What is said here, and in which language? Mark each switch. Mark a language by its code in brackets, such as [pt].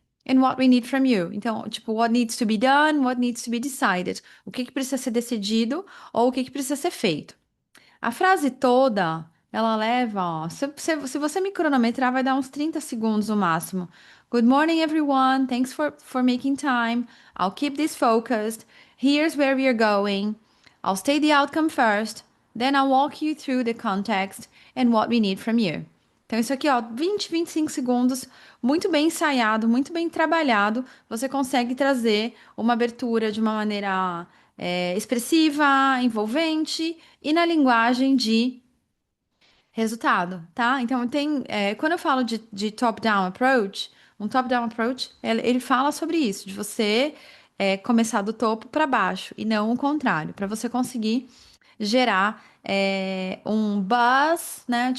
[en] And what we need from you. [pt] Então, tipo, [en] what needs to be done, what needs to be decided. [pt] O que que precisa ser decidido ou o que que precisa ser feito. A frase toda, ela leva, ó, se você me cronometrar, vai dar uns 30 segundos no máximo. [en] Good morning, everyone. Thanks for making time. I'll keep this focused. Here's where we are going. I'll state the outcome first. Then I'll walk you through the context and what we need from you. [pt] Então, isso aqui, ó, 25 segundos, muito bem ensaiado, muito bem trabalhado, você consegue trazer uma abertura de uma maneira expressiva, envolvente e na linguagem de resultado, tá? Então, quando eu falo de top-down approach, um top-down approach, ele fala sobre isso, de você começar do topo para baixo e não o contrário, para você conseguir gerar um buzz, né?